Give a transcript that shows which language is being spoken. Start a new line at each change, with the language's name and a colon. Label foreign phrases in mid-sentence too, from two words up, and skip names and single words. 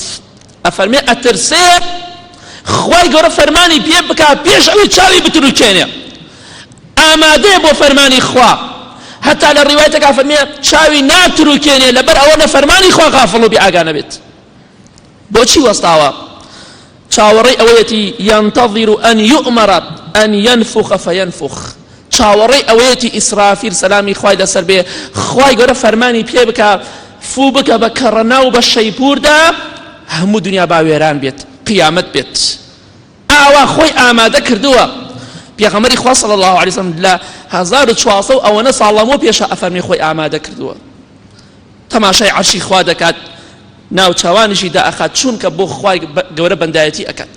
Central Kurdish: ئەفەرمێ ئەترسێ خوای گەورە فەرمانی پێ بکات پێش ئەوەی چاوی بتروکێنێ، ئامادەیە بۆ فەرمانی خوا. هەتا لە ڕیوایەتێکا فەرمێ چاوی ناتروکێنێ لەبەر ئەوە لە فەرمانی خوا غافڵ و بێئاگانە بێت. بۆچی وەستاوە؟ چاوەڕێی ئەوەیەتی
Arabic: ينتظر أن يؤمر أن ينفخ فينفخ.
Central Kurdish: چاوەڕێی ئەوەیەتی ئیسرافیل سەلامی خوای لەسەر بێ خوای گەورە فەرمانی پێ بکە فو بکە بە کەڕەنا و بە شەیپوردا، هەموو دنیا باوێران بێت، قیامەت بێت. ئاوا خۆی ئامادە کردووە. پێغەمبەری خوا
Arabic: صلی الله عليه وسلم
Central Kurdish: لە 1400 ئەوەنە ساڵەمەوە پێشە ئەفەرمێ خۆی ئامادە کردووە، تەماشای عەرشی خوا دەکات، ناو چاوانیشی دائەخات، چونکە بۆ خوای گەورە بەندایەتی ئەکات.